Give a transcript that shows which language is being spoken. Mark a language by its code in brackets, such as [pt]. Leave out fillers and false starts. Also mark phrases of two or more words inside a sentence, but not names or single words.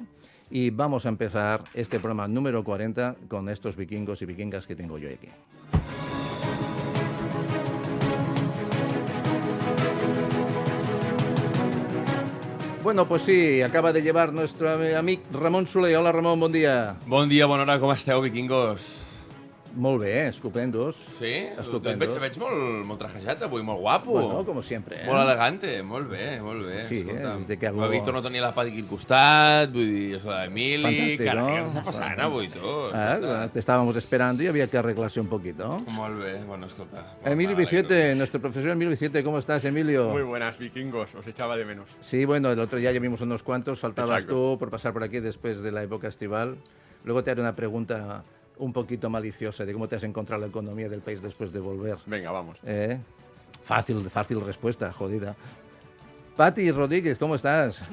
[es] Y vamos a empezar este programa número 40 con estos vikingos y vikingas que tengo yo aquí. Bueno, pues sí, acaba de llevar nuestro amigo Ramon Soler. [ca] Hola, Ramon, bon dia. Bon dia, bona hora, com esteu, vikingos? Molt bé, estupendos. Sí? [es] Estupendos. [ca] Et veig molt trajejat avui, molt guapo. [es] Bueno, como siempre. [ca] Molt elegante, molt bé, molt bé. Sí, escolta'm. [es] de que algo... [ca] El Víctor no tenia la Pati aquí al costat, vull dir, això d'Emili... Fantàstic, Carai, no? què està passant avui, tu? [es] Te estábamos esperando y había que arreglarse un poquito. [ca] Molt bé, bueno, escolta. [es] Emilio Biciete, nuestro profesor Emilio Biciete, ¿cómo estás, Emilio? Muy buenas, vikingos, os echaba de menos. Sí, bueno, el otro día ya vimos unos cuantos, faltabas Exacto. tú por pasar por aquí después de la época estival. Luego te haré una pregunta un poquito maliciosa de cómo te has encontrado la economía del país después de volver. Venga, vamos. Fácil respuesta, jodida. Pati Rodríguez, ¿cómo estás?